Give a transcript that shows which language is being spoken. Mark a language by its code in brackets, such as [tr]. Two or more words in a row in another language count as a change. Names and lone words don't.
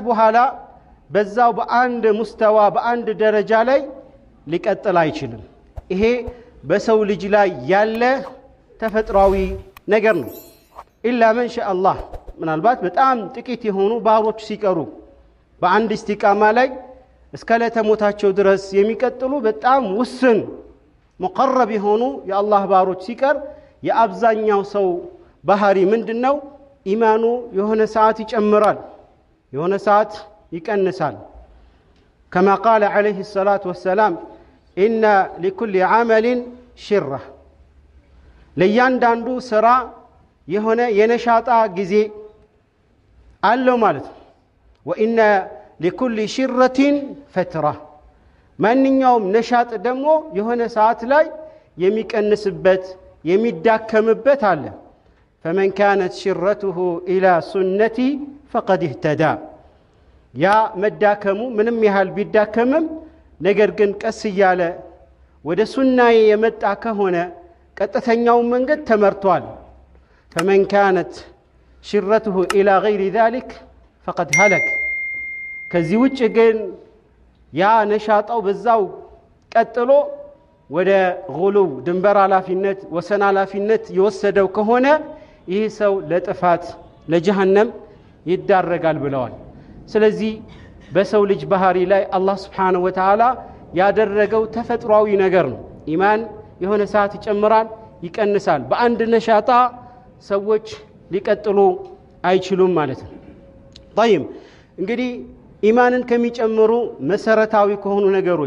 [am] በኋላ በዛው በአንድ ሙስተዋ በአንድ ደረጃ ላይ ሊቀጥል አይችልም። ይሄ በሰው ልጅ ላይ ያለ ተፈጥሯዊ ነገር ነው። [ar] إلا من شاء الله [am] ምናልባት በጣም ጥቂት የሆኑ ባሮች ሲቀሩ በአንድ ኢስቲቃማ ላይ እስከ ለተሞታቸው ድረስ የሚቀጥሉ በጣም ውስን ሙቀረብ የሆኑ የአላህ ባሮች ሲቀር የአብዛኛው ሰው ባህሪ ምንድነው? ኢማኑ የሆነ ሰዓት ይጨምራል፣ የሆነ ሰዓት ይቀንሳል። [ar] كما قال عليه الصلاة والسلام إن لكل عمل شرة [am] ለያንዳንዱ ስራ የሆነ የነሻጣ ጊዜ አለው ማለት ነው። [ar] وإن لكل شرة فترة [am] ማንኛውም ነሻጥ ደግሞ የሆነ ሰዓት ላይ የሚቀንስበት የሚዳከምበት አለ። [ar] فمن كانت شرته إلى سنتي فقد اهتدى [am] ያ መዳከሙ ምንም ያህል ቢዳከምም ነገር ግን ቀስ እያለ ወደ ሱናዬ የመጣ ከሆነ ቀጥተኛው መንገድ ተመርቷል። [ar] فمن كانت شرته إلى غير ذلك فقد هلك [am] ከዚህ ውጭ ግን ያ ነሻጣው በዛው ቀጥሎ ወደ ጉሉው ድንበር ኃላፊነት ወሰን ኃላፊነት የወሰደው ከሆነ ይህ ሰው ለጥፋት ለጀሃነም ይዳረጋል ብለዋል። ስለዚህ በሰው ልጅ ባህሪ ላይ አላህ [ar] سبحانه وتعالى [am] ያደረገው ተፈጥሯዊ ነገር ነው ኢማን የሆነ ሰዓት ይጨምራል ይቀንሳል በአንድ ነሻጣ ሰዎች ሊቀጥሉ አይችሉም ማለት ነው طيب እንግዲህ ኢማንን ከሚጨምሩ መሰረታዊ ከሆኑ ነገሮች